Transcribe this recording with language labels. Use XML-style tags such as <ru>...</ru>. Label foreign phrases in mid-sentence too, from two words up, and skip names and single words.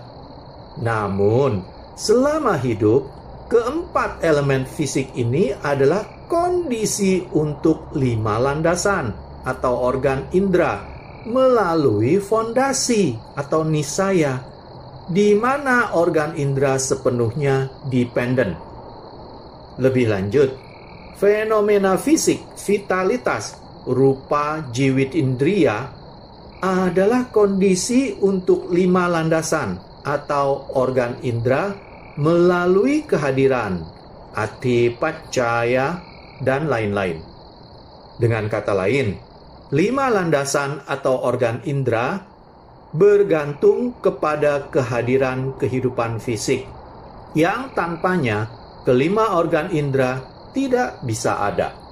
<id>Namun, selama hidup, keempat elemen fisik ini adalah kondisi untuk lima landasan atau organ indera melalui fondasi atau nisaya, di mana organ indera sepenuhnya dependen. Lebih lanjut, fenomena fisik, vitalitas,</id> <pi>rupa jiwit indriya</pi> <id>adalah kondisi untuk lima landasan atau organ indera melalui kehadiran,</id> <pi>ati paccaya,</pi> <id>dan lain-lain. Dengan kata lain, lima landasan atau organ indera bergantung kepada kehadiran kehidupan fisik, yang tanpanya kelima organ indera tidak bisa ada.</id>